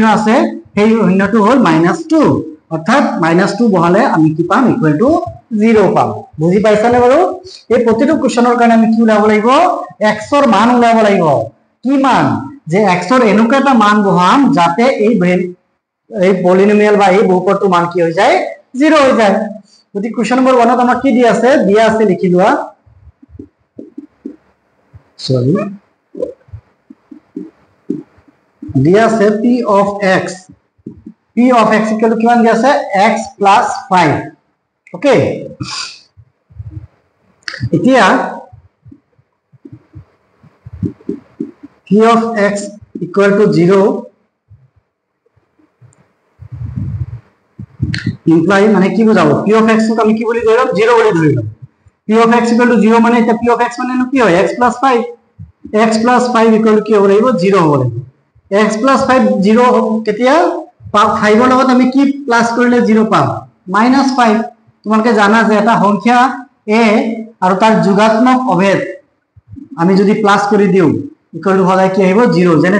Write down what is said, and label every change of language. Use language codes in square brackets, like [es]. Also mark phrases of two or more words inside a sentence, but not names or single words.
[as] আছে সেই শূন্যটো হ'ল -2 অৰ্থাৎ -2 বহালে আমি কি পাম [en] equal to [as] 0 পাম বুজি পাইছানে বাৰু এই প্ৰতিটো কোৱেশ্চনৰ কাৰণে আমি কি উলাব লাগিব x ৰ মান উলাব লাগিব কি মান যে x ৰ এনেকুৱা এটা মান বহাম যাতে এই পলিনোমিয়াল বা এই বহুপদটোৰ মান কি হৈ যায় 0 হৈ যায় গতি [en] question number [as] 1 ত আমাক কি দিয়া আছে লিখি লোৱা সরি দিয়া আছে [en] p of x equal to [as] কিমান দিয়া আছে x + 5 ওকে এতিয়া [en] p of x equal to 0 [as] imply মানে কি বুঝাবো [en] p of x [as] ক আমি কি বলি ধৰিম 0 বুলি ধৰিম [en] p of x equal to 0 [as] মানে এটা [en] p of x [as] মানে কি হয় x + 5 x + 5 [en] equal to [as] কি হ'ব লাগিব 0 হ'ব লাগিব x + 5 0 কেতিয়া 5 ৰ লগত আমি কি প্লাস কৰিলে 0 পাম -5 তোমালোকে জানা যে এটা সংখ্যা a আৰু তাৰ যোগাত্মক অভেদ আমি যদি প্লাস কৰি দিও [en] equal to [as] হলে কি আহিব 0 যেনে